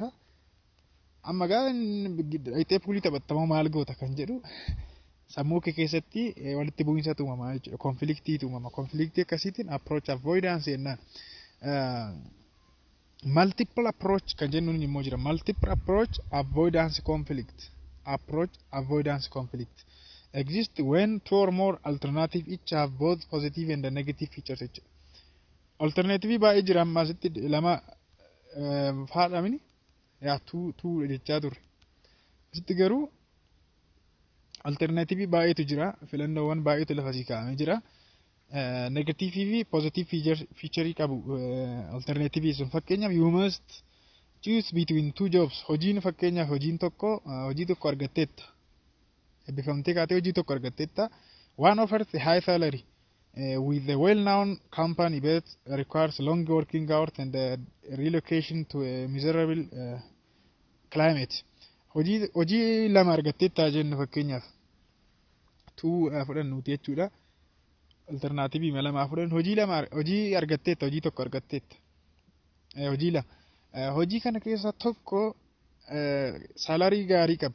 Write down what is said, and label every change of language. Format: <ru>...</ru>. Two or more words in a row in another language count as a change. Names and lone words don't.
<om>Amma dhayxee puulii taphattamoo maal goota kan jedhu sammuu kee keessatti walitti bu'iinsa uumamaa jechuudha. Conflictii uumama. Conflictii akkasiitiin</om> <en>approach avoidance</en> <om>jennaan.</om> <en>Multiple approach</en> <om>kan jennuun immoo jira.</om> <en>Multiple approach avoidance conflict exist when two or more alternative each have both positive and negative features jechuudha.</en> <om>Alternative baay'ee jira amma asitti lama faadhamini tuu jechaa turre. Asitti garuu alternative baay'eetu jira. Filannoowwan baay'eetu lafa sii kaa'amee jira. Negative fi</om> <en>positive feature</en> <om>qabu alternative sun.</om> <en>Fakkeenyaaf you must choose between two jobs.</en> <om>Hojiin fakkeenyaaf hojii tokko argatteetta. Eebbifamtee kaatee hojii tokko argatteetta.</om> <en>One offers a high salary with a well-known company but requires long working hours and relocation to a miserable climate.</en> <om>Hojii lama argatteetta jennu fakkeenyaaf tuu fudhannuuti jechuudha. Alternative lama fudhan hojii argatteetta, hojii tokko argatteetta. Hojii lama. Hojii kana keessa tokko salary gaarii qaba.</om>